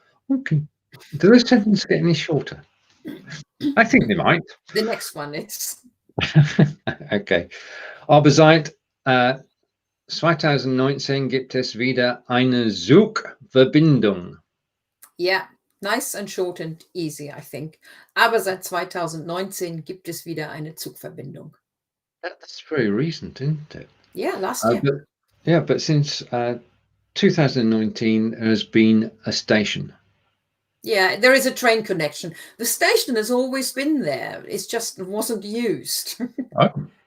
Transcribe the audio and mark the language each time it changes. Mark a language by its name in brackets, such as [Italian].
[English] Okay. Do those sentences get any shorter? I think they might. The next one is. Okay. [German] Aber seit 2019 gibt es wieder eine Zugverbindung. [English] Yeah, nice and short and easy, I think. [German] Aber seit 2019 gibt es wieder eine Zugverbindung. [English] That's very recent, isn't it? Yeah, last year. But since 2019, there has been a station. Yeah, there is a train connection. The station has always been there. It just wasn't used. Oh.